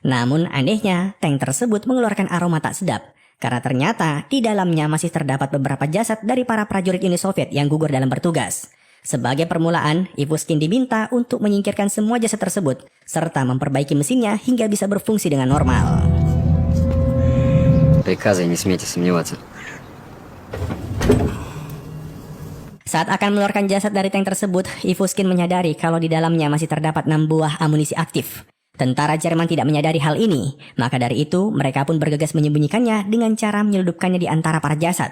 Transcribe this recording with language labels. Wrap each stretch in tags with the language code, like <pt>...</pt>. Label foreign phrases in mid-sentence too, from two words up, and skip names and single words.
<id>Namun anehnya, tank tersebut mengeluarkan aroma tak sedap. Karena ternyata di dalamnya masih terdapat beberapa jasad dari para prajurit Uni Soviet yang gugur dalam bertugas. Sebagai permulaan, Ivuskin diminta untuk menyingkirkan semua jasad tersebut, serta memperbaiki mesinnya hingga bisa berfungsi dengan normal.</id> <ru>Приказы не смейте сомневаться.</ru> <id>Saat akan mengeluarkan jasad dari tank tersebut, Ivuskin menyadari kalau di dalamnya masih terdapat 6 buah amunisi aktif. Tentara Jerman tidak menyadari hal ini, maka dari itu mereka pun bergegas menyembunyikannya dengan cara menyeludupkannya di antara para jasad.</id>